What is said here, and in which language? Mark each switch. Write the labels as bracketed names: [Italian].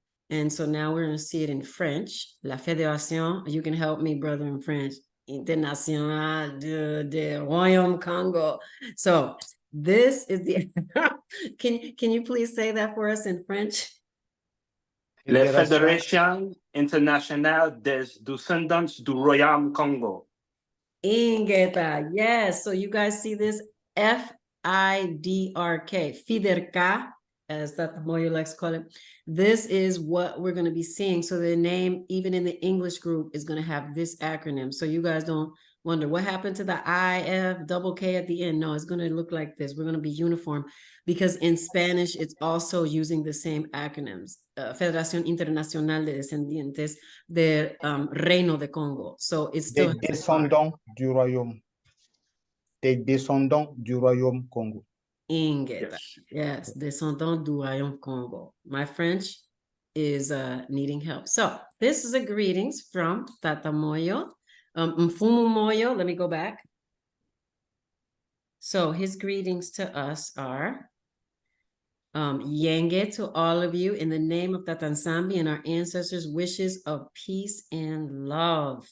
[English] And so now we're going to see it in French. La Fédération, you can help me, brother, in French. [French] Internationale de Royaume Congo. [English] So this is the, can you please say that for us in French? [French] La Fédération Internationale des Descendants du Royaume Congo. [English] Ingeta, yes. So you guys see this? FIDRK, FIDRK, as Dr. Moyo likes to call it. This is what we're going to be seeing. So the name, even in the English group, is going to have this acronym. So you guys don't wonder what happened to the IF double K at the end. No, it's going to look like this. We're going to be uniform because in Spanish, it's also using the same acronyms. [Spanish] Federación Internacional de Descendientes del Reino de Congo. [English] So it's still [French] Des descendants du royaume. Des descendants du royaume Congo. Ingeta. Yes, descendant du Royaume Congo. [English] My French is needing help. So this is a greetings from Tata Moyo. Mfumu Moyo, let me go back. So his greetings to us are Yenge to all of you in the name of Tata Nsambi and our ancestors' wishes of peace and love.